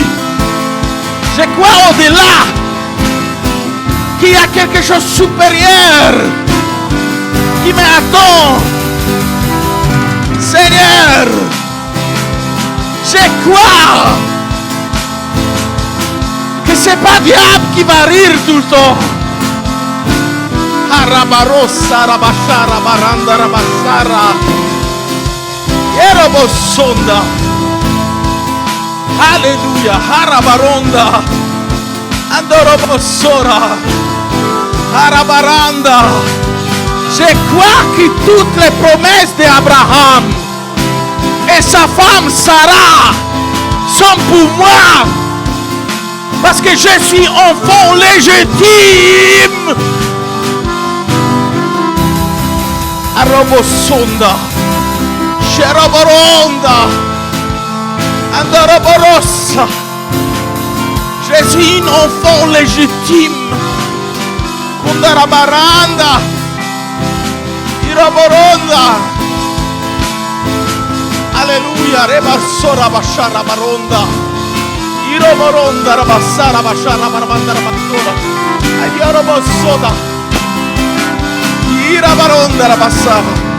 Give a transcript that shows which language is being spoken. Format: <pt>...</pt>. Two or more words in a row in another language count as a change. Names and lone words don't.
<fr>Je crois au-delà qu'il y a quelque chose de supérieur qui m'attend. Seigneur, je crois que ce n'est pas diable qui va rire tout le temps. Harabarossa, rabashara, baranda, rabashara. Yerobosonda. Alléluia. Harabaronda. Andorobosora. Harabaranda. Je crois que toutes les promesses d'Abraham et sa femme Sarah sont pour moi. Parce que je suis enfant légitime. Arobosonda. Cheroboronda. Andoroborossa. Je suis un enfant légitime. Kundarabaranda. Iroboronda. Alléluia. Rebasora bashara baronda. Iroboronda rabassara bashara barabanda rabassora. Ayorobosoda. Irabaronda rabassara.</fr>